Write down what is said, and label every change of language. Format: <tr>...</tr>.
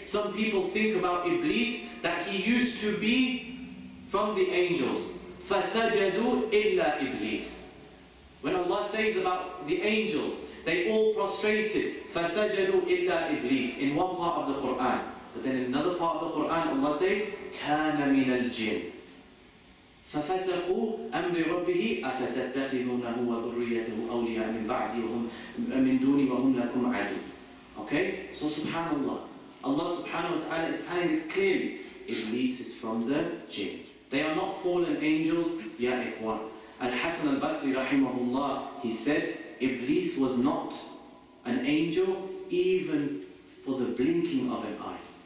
<en>Some people think about Iblis that he used to be from the angels.</en> <ar>فَسَجَدُوا إِلَّا إِبْلِيسِ.</ar> <en>When Allah says about the angels, they all prostrated.</en> <ar>فَسَجَدُوا إِلَّا إِبْلِيسِ</ar> <en>in one part of the Quran. But then in another part of the Quran, Allah says,</en> <ar>كَانَ مِنَ الْجِنِّ فَفَسَقُوا أَمْرِ رَبِّهِ أَفَتَتَّخِذُونَهُ وَذُرِّيَّتَهُ أَوْلِيَاءَ مِنْ بَعْدِي وَهُمْ مِنْ دُونِي وَهُمْ لَكُمْ عَدُوٌّ.</ar> <en>Okay? So subhanallah, Allah subhanahu wa ta'ala is telling us clearly, Iblis is from the jinn. They are not fallen angels, ya ikhwan. Al-Hasan al-Basri rahimahullah, he said, Iblis was not an angel even for the blinking of an eye.</en>